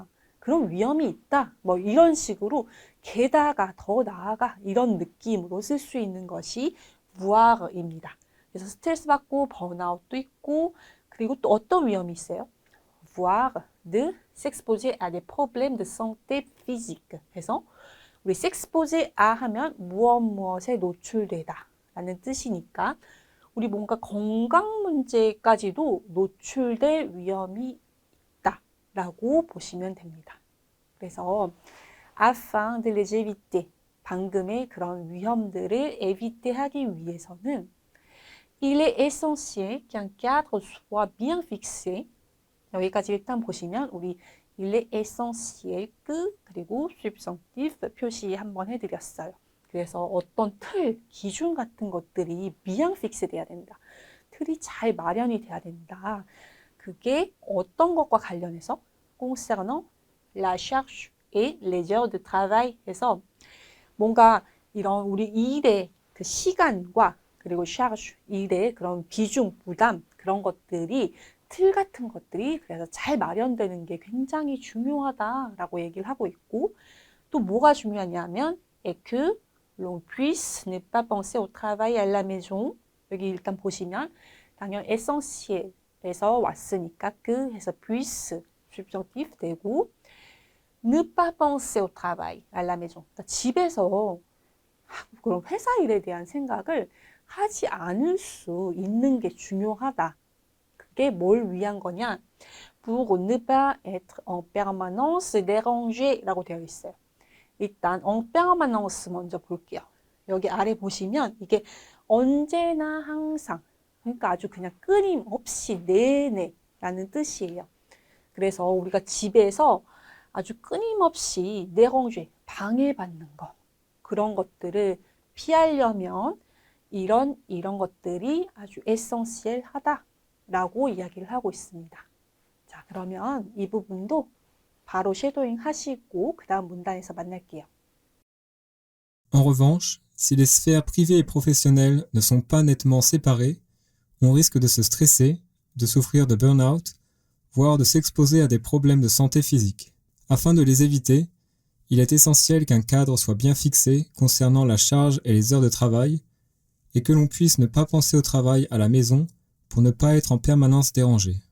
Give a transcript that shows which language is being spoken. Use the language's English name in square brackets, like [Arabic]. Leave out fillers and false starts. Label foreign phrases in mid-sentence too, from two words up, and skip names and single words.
[Korean] 그런 위험이 있다. 뭐 이런 식으로 게다가 더 나아가 이런 느낌으로 쓸 수 있는 것이 voire입니다. 그래서 스트레스 받고 번아웃도 있고 그리고 또 어떤 위험이 있어요? [French] voire de s'exposer à des problèmes de santé physique. [Korean] 해서 우리 [French] s'exposer à [Korean] 하면 무엇에 노출되다 라는 뜻이니까 우리 뭔가 건강 문제까지도 노출될 위험이 있다 라고 보시면 됩니다. [French] 그래서 afin de les éviter [Korean] 방금의 그런 위험들을 [French] éviter [Korean] 하기 위해서는 [French] il est essentiel qu'un cadre soit bien fixé. [Korean] 여기까지 일단 보시면 우리 [French] il est essentiel que [Korean] 그리고 substantif 표시 한번 해드렸어요. 그래서 어떤 틀, 기준 같은 것들이 [French] bien fixé [Korean] 돼야 된다. 틀이 잘 마련이 돼야 된다. 그게 어떤 것과 관련해서 [French] concernant la charge et les heures de travail [Korean] 해서 뭔가 이런 우리 일의 그 시간과 그리고 샤르슈 일의 그런 비중, 부담 그런 것들이 틀 같은 것들이 그래서 잘 마련되는 게 굉장히 중요하다라고 얘기를 하고 있고 또 뭐가 중요하냐면 [French] et que l'on puisse ne pas penser au travail à la maison [Korean] 여기 일단 보시면 당연 essentiel에서 왔으니까 그 해서 [French] puisse subjonctif [Korean] 되고 [French] ne pas penser au travail à la maison [Korean] 그러니까 집에서 그런 회사 일에 대한 생각을 하지 않을 수 있는 게 중요하다. 그게 뭘 위한 거냐? [French] pour ne pas être en permanence dérangé [Korean] 라고 되어 있어요. 일단 [French] en permanence [Korean] 먼저 볼게요. 여기 아래 보시면 이게 언제나 항상 그러니까 아주 그냥 끊임없이 내내 라는 뜻이에요. 그래서 우리가 집에서 아주 끊임없이 déranger 방해받는 거 그런 것들을 피하려면 이런 것들이 아주 에센시엘하다라고 이야기를 하고 있습니다. 자, 그러면 이 부분도 바로 쉐도잉 하시고 그 다음 문단에서 만날게요. [French] En revanche, si les sphères privées et professionnelles ne sont pas nettement séparées, on risque de se stresser, de souffrir de burn-out, voire de s'exposer à des problèmes de santé physique. Afin de les éviter, il est essentiel qu'un cadre soit bien fixé concernant la charge et les heures de travail, et que l'on puisse ne pas penser au travail à la maison pour ne pas être en permanence dérangé.